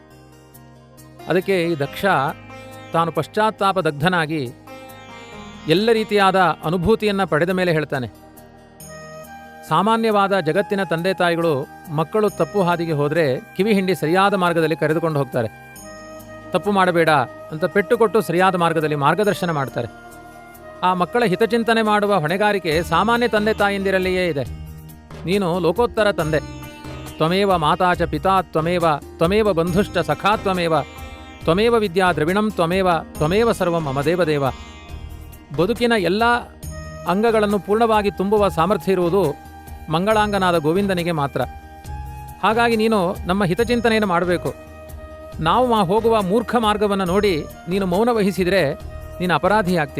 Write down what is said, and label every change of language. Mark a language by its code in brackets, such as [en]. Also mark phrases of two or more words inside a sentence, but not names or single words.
[kn] ಅದಕ್ಕೆ ಈ ದಕ್ಷ ತಾನು ಪಶ್ಚಾತ್ತಾಪ ದಗ್ಧನಾಗಿ ಎಲ್ಲ ರೀತಿಯಾದ ಅನುಭೂತಿಯನ್ನು ಪಡೆದ ಮೇಲೆ ಹೇಳ್ತಾನೆ, ಸಾಮಾನ್ಯವಾದ ಜಗತ್ತಿನ ತಂದೆ ತಾಯಿಗಳು ಮಕ್ಕಳು ತಪ್ಪು ಹಾದಿಗೆ ಹೋದರೆ ಕಿವಿ ಹಿಂಡಿ ಸರಿಯಾದ ಮಾರ್ಗದಲ್ಲಿ ಕರೆದುಕೊಂಡು ಹೋಗ್ತಾರೆ. ತಪ್ಪು ಮಾಡಬೇಡ ಅಂತ ಪೆಟ್ಟು ಕೊಟ್ಟು ಸರಿಯಾದ ಮಾರ್ಗದಲ್ಲಿ ಮಾರ್ಗದರ್ಶನ ಮಾಡ್ತಾರೆ. ಆ ಮಕ್ಕಳ ಹಿತಚಿಂತನೆ ಮಾಡುವ ಹೊಣೆಗಾರಿಕೆ ಸಾಮಾನ್ಯ ತಂದೆ ತಾಯಿಂದಿರಲ್ಲಿಯೇ ಇದೆ. ನೀನು ಲೋಕೋತ್ತರ ತಂದೆ. [sa] ತ್ವಮೇವ ಮಾತಾ ಚ ಪಿತಾ ತ್ವಮೇವ ಬಂಧುಶ್ಚ ಸಖಾ ತ್ವಮೇವ ವಿದ್ಯಾ ದ್ರವಿಣಂ ತ್ವಮೇವ ಸರ್ವಂ ಮಮ ದೇವದೇವ. [kn] ಬದುಕಿನ ಎಲ್ಲ ಅಂಗಗಳನ್ನು ಪೂರ್ಣವಾಗಿ ತುಂಬುವ ಸಾಮರ್ಥ್ಯ ಇರುವುದು ಮಂಗಳಾಂಗನಾದ ಗೋವಿಂದನಿಗೆ ಮಾತ್ರ. ಹಾಗಾಗಿ ನೀನು ನಮ್ಮ ಹಿತಚಿಂತನೆಯನ್ನು ಮಾಡಬೇಕು. ನಾವು ಹೋಗುವ ಮೂರ್ಖ ಮಾರ್ಗವನ್ನು ನೋಡಿ ನೀನು ಮೌನ ವಹಿಸಿದರೆ ನೀನು ಅಪರಾಧಿ ಆಗ್ತಿ.